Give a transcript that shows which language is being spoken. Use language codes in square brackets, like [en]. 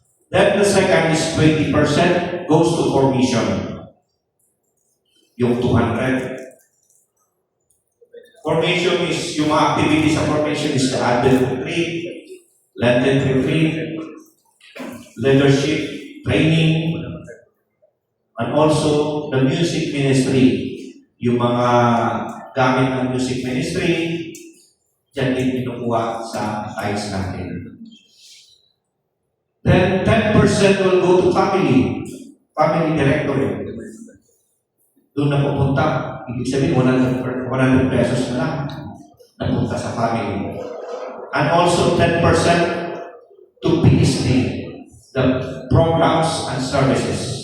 [en] Then the second is 20% goes to formation. Yung 200. Formation is, yung mga activities sa formation is the Advent Retreat, Lenten Retreat, leadership, training, and also the music ministry. [tl] Yung mga gamit ng music ministry, dyan din pinukuha sa tithes natin. [en] Then 10% will go to family directorate. Doon na pupunta. [tl] Ibig sabihin, 100 pesos na lang napunta sa family. [en] And also 10% to PSD, the programs and services.